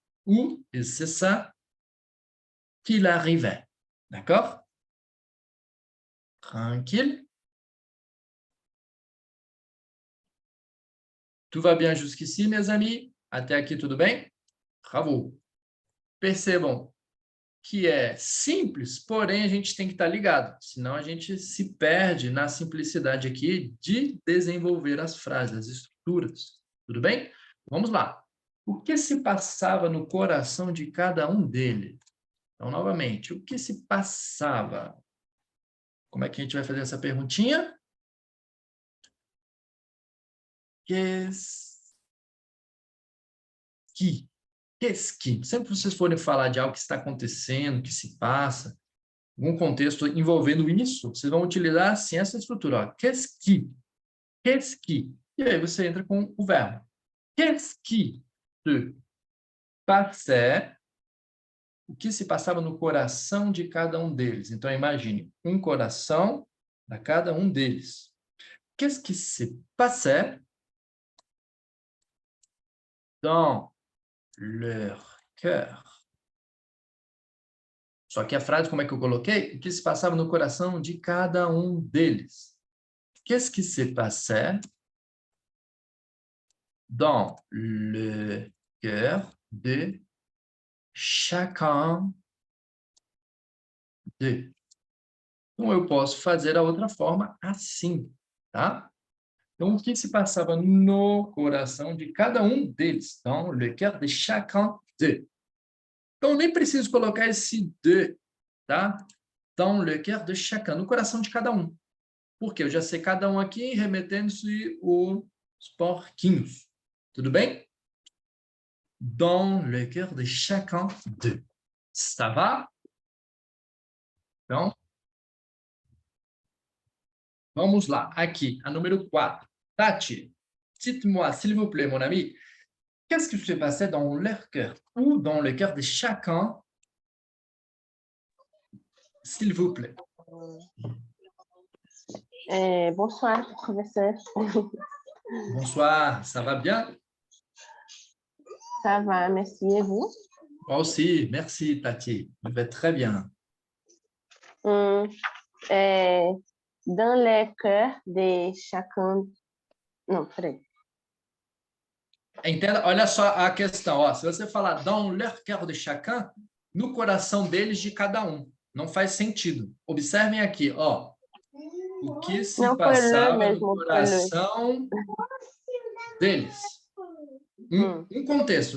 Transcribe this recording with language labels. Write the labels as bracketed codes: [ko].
[fr] Ou, et c'est ça qu'il arrivait. D'accord? Tranquille? Tout va bien jusqu'ici, mes amis? [pt] Até aqui tudo bem? Bravo! Percebam que é simples, porém a gente tem que estar ligado, senão a gente se perde na simplicidade aqui de desenvolver as frases, as estruturas. Tudo bem? Vamos lá. O que se passava no coração de cada um deles? Então, novamente, o que se passava? Como é que a gente vai fazer essa perguntinha? [fr] Qu'est-ce qui? Qu'est-ce qui? [pt] Sempre que vocês forem falar de algo que está acontecendo, que se passa, algum contexto envolvendo isso, vocês vão utilizar assim essa estrutura. Ó. [fr] Qu'est-ce qui? Qu'est-ce qui? [pt] E aí você entra com o verbo. [fr] Qu'est-ce qui se passait? [pt] O que se passava no coração de cada um deles? Então, imagine, um coração para cada um deles. [fr] Qu'est-ce qui se passait dans leur cœur? [pt] Só que a frase, como é que eu coloquei? O que se passava no coração de cada um deles. [fr] Qu'est-ce qui se passait dans le cœur de chacun d'eux? [pt] Então, eu posso fazer a outra forma assim, tá? Então, o que se passava no coração de cada um deles? Então, [fr] le cœur de chacun d'eux. [pt] Então, nem preciso colocar esse de, tá? Então, [fr] le cœur de chacun, [pt] no coração de cada um. Porque eu já sei cada um aqui remetendo-se os porquinhos. Tudo bem? [fr] Dans le cœur de chacun d'eux. Ça va? Então, [pt] Vamos lá, aqui, a número 4. [fr] Tati, dites-moi, s'il vous plaît, mon ami, qu'est-ce qui se passait dans leur cœur ou dans le cœur de chacun, s'il vous plaît? Bonsoir, professeur. Bonsoir, ça va bien? Ça va, merci. Et vous? Moi aussi, merci, Tati. Je vais très bien. Hum, é, dans le cœur de chacun. [pt] Não, peraí. Entenda, olha só a questão. Ó, se você falar [fr] dans leur cœur de chacun, [pt] no coração deles de cada um. Não faz sentido. Observem aqui, ó. O que se Não, foi le passava no mesmo, foi le. coração deles. Um contexto.